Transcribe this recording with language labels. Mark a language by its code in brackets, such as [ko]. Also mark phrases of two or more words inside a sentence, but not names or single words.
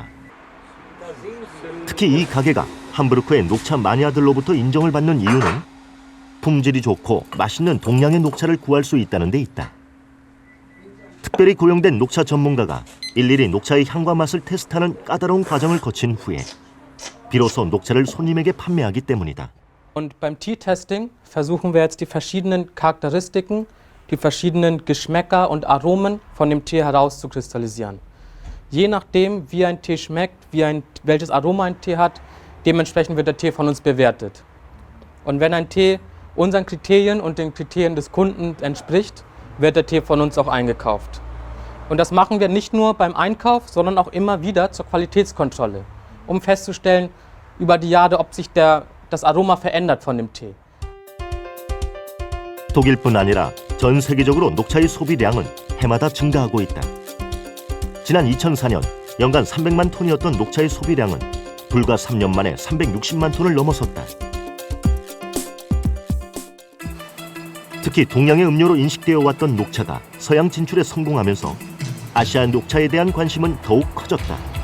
[ko] 특히 이 가게가 함부르크의 녹차 마니아들로부터 인정을 받는 이유는 품질이 좋고 맛있는 동양의 녹차를 구할 수 있다는 데 있다. 특별히 고용된 녹차 전문가가 일일이 녹차의 향과 맛을 테스트하는 까다로운 과정을 거친 후에 비로소 녹차를 손님에게 판매하기 때문이다. [de] Und beim Tea-Testing versuchen wir jetzt die verschiedenen Charakteristiken, die verschiedenen Geschmäcker und Aromen von dem Tee herauszukristallisieren. Je nachdem, wie ein Tee schmeckt, welches Aroma ein Tee hat, dementsprechend wird der Tee von uns bewertet. Und wenn ein Tee unseren Kriterien und den Kriterien des Kunden entspricht, wird der Tee von uns auch eingekauft. Und das machen wir nicht nur beim Einkauf, sondern auch immer wieder zur Qualitätskontrolle, um festzustellen über die Jahre, ob sich das Aroma verändert von dem Tee. [ko] 독일뿐 아니라 전 세계적으로 녹차의 소비량은 해마다 증가하고 있다. 지난 2004년 연간 300만 톤이었던 녹차의 소비량은 불과 3년 만에 360만 톤을 넘어섰다. 특히 동양의 음료로 인식되어 왔던 녹차가 서양 진출에 성공하면서 아시아 녹차에 대한 관심은 더욱 커졌다.